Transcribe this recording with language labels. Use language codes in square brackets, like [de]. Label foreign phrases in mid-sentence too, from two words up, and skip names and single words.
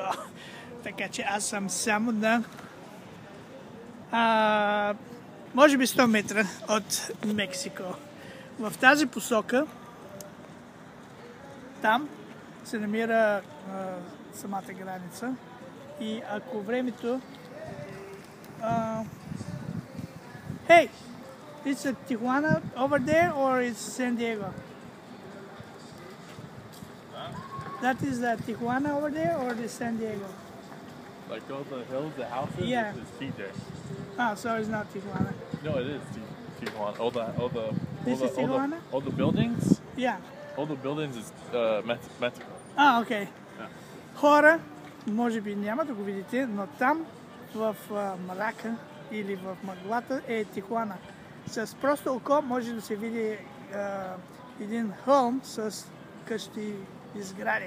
[bg] Така че аз съм само на може би 100 метра от Мексико. В тази посока там се намира самата граница и ако времето [en] hey, it's a Tijuana over there or it's San Diego? That is the Tijuana over there or the San Diego? Like all the hills, the houses, Yeah. it's TJ. So it's not Tijuana. No, it is Tijuana. This is Tijuana? All the buildings. Yeah. All the buildings is Mexico. Okay. [bg] Хора, може би няма да го видите, но там в мрака или в мъглата е Тихуана. С просто око може да се види един хълм с къщи и сгради.